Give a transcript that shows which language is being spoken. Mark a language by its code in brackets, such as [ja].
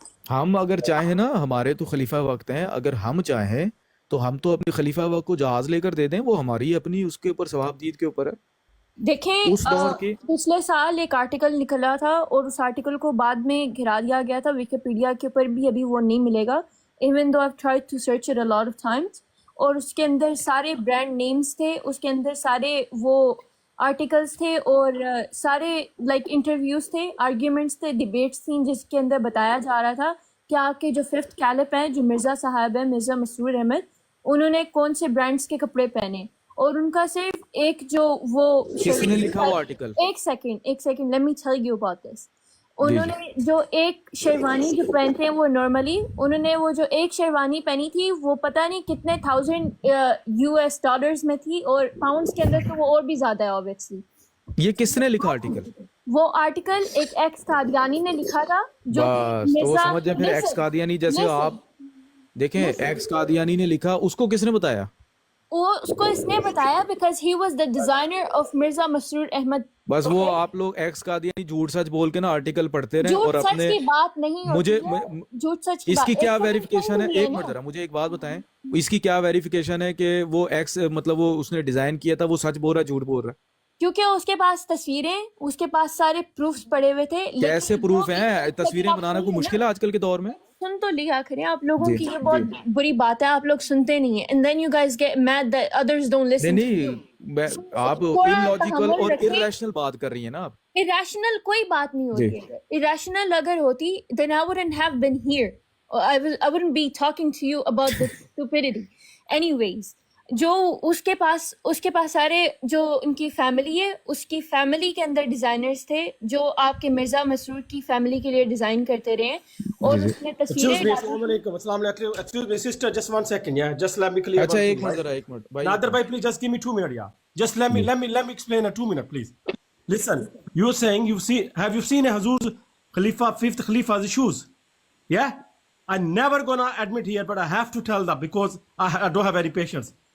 [ur] ہم اگر چاہیں نا, ہمارے تو خلیفہ وقت ہیں, اگر ہم چاہیں تو ہم تو اپنے خلیفہ وقت کو جہاز لے کر دے دیں, وہ ہماری اپنی اس کے اوپر ثواب دید کے اوپر ہے. دیکھیں اس دور کی پچھلے سال ایک آرٹیکل نکلا تھا اور اس آرٹیکل کو بعد میں گھرا دیا گیا تھا ویکیپیڈیا کے اوپر بھی, ابھی وہ نہیں ملے گا. Even though [en] I've tried to search it a lot of times. [ur] اور اس کے اندر سارے برانڈ نیمز تھے, اس کے اندر سارے وہ آرٹیکلس تھے اور سارے لائک انٹرویوز تھے, آرگیومنٹس تھے, ڈیبیٹس تھیں, جس کے اندر بتایا جا رہا تھا کہ آپ کے جو 5th کیلپ ہیں, جو مرزا صاحب ہیں, مرزا مسرور احمد, انہوں نے کون سے برانڈس کے کپڑے پہنے, اور ان کا صرف ایک جو وہ کس نے لکھا وہ آرٹیکل؟ ایک second [en] let me tell you about this. [ur] انہوں نے جو ایک شیروانی جو پہنتے ہیں وہ نارملی, انہوں نے وہ جو ایک شیروانی پہنی تھی وہ پتہ نہیں کتنے $1000 میں تھی, اور پاؤنڈس کے اندر تو وہ اور بھی زیادہ ہے obviously. یہ کس نے لکھا آرٹیکل؟ وہ آرٹیکل ایک ایکس قادیانی نے لکھا تھا, جو بس تو وہ سمجھ جائیں پھر ایکس قادیانی, جیسے آپ دیکھیں ایکس قادیانی نے لکھا, اس کو کس نے بتایا؟ وہ اس کو اس نے بتایا [en] because he was the designer of [ur] Mirza مسرور احمد. بس وہ آپ لوگ ایکس قادیانی جھوٹ سچ بول کے نا آرٹیکل پڑھتے رہیں اور اپنے, جھوٹ سچ کی بات نہیں ہوتی ہے, جھوٹ سچ کی اس کی بات. کیا ویریفیکیشن ہے؟ ایک منٹ ذرا مجھے ایک بات بتائیں, اس کی کیا ویریفیکیشن ہے کہ وہ ایکس مطلب وہ اس نے ڈیزائن کیا تھا, وہ سچ بول رہا ہے جھوٹ بول رہا ہے؟ کیونکہ اس کے پاس تصویریں, اس کے پاس سارے پروفز پڑے ہوئے تھے. کیسے پروف ہیں؟ تصویریں بنانا کوئی مشکل ہے آج کل کے دور میں؟ سن تو لیا کریں, آپ لوگوں کی یہ بہت بری بات ہے, آپ لوگ سنتے نہیں ہیں. [en] And then you guys get mad that others don't listen. [ur] نہیں, آپ illogical اور irrational بات کر رہی ہیں نا آپ. irrational کوئی بات نہیں ہوتی ہے. [en] irrational [ur] اگر ہوتی [en] then I wouldn't have been here. I wouldn't be talking to you about this stupidity. [ur] Anyways, جو اس کے پاس سارے جو ان کی فیملی ہے, اس کی فیملی کے اندر ڈیزائنرز تھے جو آپ کے مرزا مسرور کی فیملی کے لیے ڈیزائن کرتے رہے, اور اس نے تصویریں. السلام علیکم. السلام علیکم. [en] Excuse me sister, just 1 second, yeah, just let me clear. [ur] اچھا ایک منٹ بھائی, [en] نادر بھائی please just give me 2 minutes, yeah, just let me explain a 2 minute please. Listen, you're saying have you seen a Hazur's Khalifa, 5th Khalifa's shoes? Yeah, I'm never gonna admit here, but I have to tell that because I don't have any patience.